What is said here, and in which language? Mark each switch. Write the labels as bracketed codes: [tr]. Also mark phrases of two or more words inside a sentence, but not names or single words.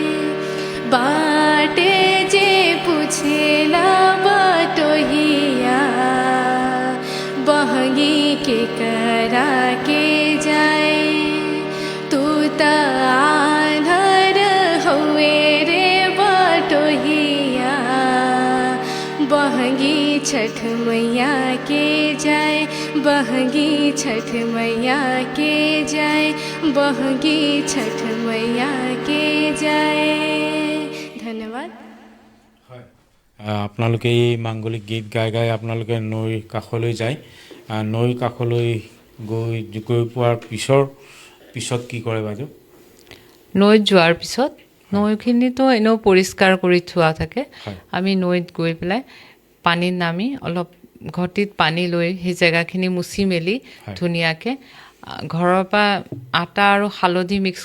[bho] बाटे जे पूछेला बटोहिया बहंगी के करा के जाए तू त आन्हर हुए रे बटोहिया बहंगी छठ मैया के जाए बहंगी छठ मैया के जाए बहंगी छठ मैया के जाए धन्यवाद [as] আপোনালোকে এই মাংগলিক গীত গাই গাই আপোনালোকে নৈৰ কাষলৈ যায় নৈৰ কাষলৈ গৈ পোৱাৰ পিছত কি কৰে বাইদেউ নৈত যোৱাৰ পিছত নৈখিনিতো এনেও পৰিষ্কাৰ কৰি থোৱা থাকে আমি নৈত গৈ পেলাই পানীত নামি অলপ ঘটিত পানী লৈ সেই জেগাখিনি মুচি মেলি ধুনীয়াকৈ ঘৰৰ পৰা আটা আৰু হালধি মিক্স